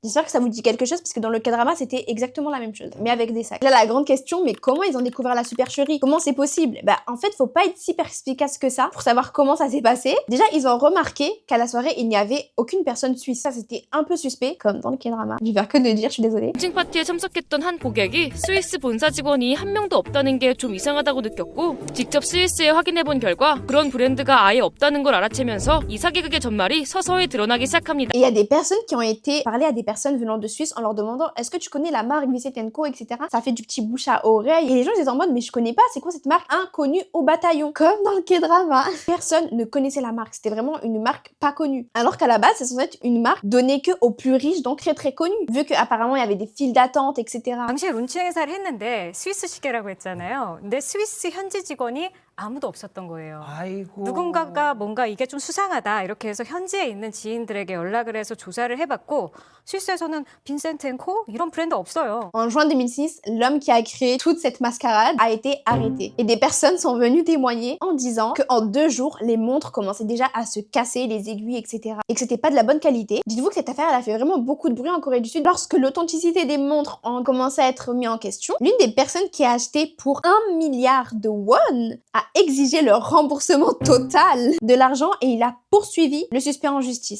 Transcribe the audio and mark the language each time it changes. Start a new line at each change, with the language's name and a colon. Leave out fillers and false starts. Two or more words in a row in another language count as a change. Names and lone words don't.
French: J'espère que ça vous dit quelque chose parce que dans le K-drama, c'était exactement la même chose, mais avec des sacs. Là, la grande question, mais comment ils ont découvert la supercherie? Comment c'est possible? Bah, en fait, faut pas être si perspicace que ça pour savoir comment ça s'est passé. Déjà, ils ont remarqué qu'à la soirée, il n'y avait aucune personne suisse. Ça, c'était un peu suspect, comme dans le K-drama. Je vais faire que de le dire, je suis désolée.
Korean: 칭 파티에 참석했던 한 고객이 스위스 본사 직원이 한 명도 없다는 게 좀 이상하다고 느꼈고 직접 스위스에 확인해본 결과 그런 브랜드가 아예 없다는 걸 알아채면서 이 사기극의 전말이 서서히 드러나기 시작합니다.
French: Et il y a des personnes qui ont été parler à des personnes venant de Suisse en leur demandant est-ce que tu connais la marque Vicente & Co, etc. Ça fait du petit bouche à oreille. Et les gens ils étaient en mode mais je connais pas, c'est quoi cette marque inconnue au bataillon? Comme dans le K-drama. Personne ne connaissait la marque. C'était vraiment une marque pas connue. Alors qu'à la base, c'est censé être une marque donnée que aux plus riches, donc très connue. Vu qu'apparemment il y avait des files d'attente, etc.
Korean: 당시에 론칭 행사를 했는데 스위스 시계라고 했잖아요. 근데 스위스 현지 직원이 아무도 없었던 거예요. 아이고. 누군가가 뭔가 이게 좀 수상하다 이렇게 해서 현지에 있는 지인들에게 연락을 해서 조사를 해봤고 스위스에서는 빈센트 & 코 이런 브랜드 없어요.
French: En juin 2006, l'homme qui a créé toute cette mascarade a été arrêté. Et des personnes sont venues témoigner en disant qu'en 2 jours, les montres commençaient déjà à se casser, les aiguilles, etc. Et que c'était pas de la bonne qualité. Dites-vous que cette affaire, elle a fait vraiment beaucoup de bruit en Corée du Sud. Lorsque l'authenticité des montres a commencé à être mise en question, l'une des personnes qui a acheté pour 1 milliard de won a exigé le remboursement total de l'argent et il a poursuivi le suspect en justice.